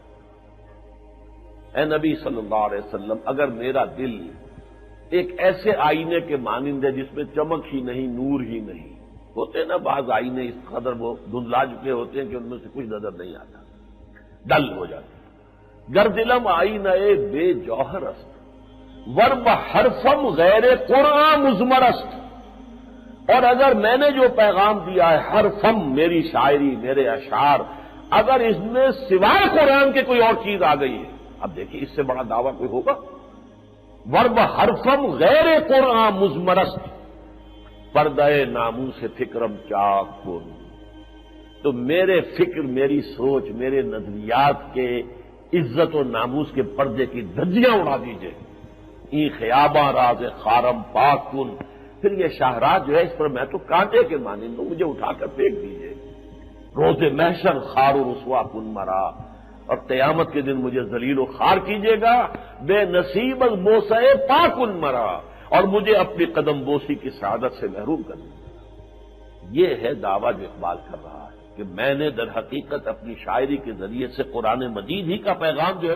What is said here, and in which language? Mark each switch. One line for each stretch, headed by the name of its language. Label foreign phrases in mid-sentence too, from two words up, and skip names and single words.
Urdu: اے نبی
Arabic: صلی اللہ علیہ وسلم،
Urdu: اگر میرا دل ایک ایسے آئینے کے مانند ہے جس میں چمک ہی نہیں، نور ہی نہیں. ہوتے ہیں نا بعض آئینے اس قدر وہ دھندلا چکے ہوتے ہیں کہ ان میں سے کچھ نظر نہیں آتا، ڈل ہو جاتے.
Persian: گر دلم آئی نئے بے جوہر است، ورب حرفم غیر قرآن مزمر است.
Urdu: اور اگر میں نے جو پیغام دیا ہے، حرفم میری شاعری، میرے اشعار، اگر اس میں سوائے قرآن کے کوئی اور چیز آ گئی ہے، اب دیکھیے اس سے بڑا دعویٰ کوئی ہوگا.
Persian: ورب حرفم غیر قرآن مزمرست، پردہ ناموں سے فکرم چاک کن.
Urdu: تو میرے فکر، میری سوچ، میرے نظریات کے عزت و ناموس کے پردے کی دھجیاں اڑا دیجیے.
Persian: این خیاباں راز خارم پاک کن،
Urdu: پھر یہ شاہراہ جو ہے اس پر میں تو کانٹے کے مانند ہوں، مجھے اٹھا کر پھینک دیجیے۔
Persian: روز محشر خار و رسوا کن مرا،
Urdu: اور قیامت کے دن مجھے ذلیل و خوار کیجیے گا،
Persian: بے نصیب از بوسے پاکن مرا،
Urdu: اور مجھے اپنی قدم بوسی کی سعادت سے محروم کر دیجیے گا۔ یہ ہے دعویٰ جو اقبال کر رہا ہے کہ میں نے در حقیقت اپنی شاعری کے ذریعے سے قرآن مجید ہی کا پیغام جو ہے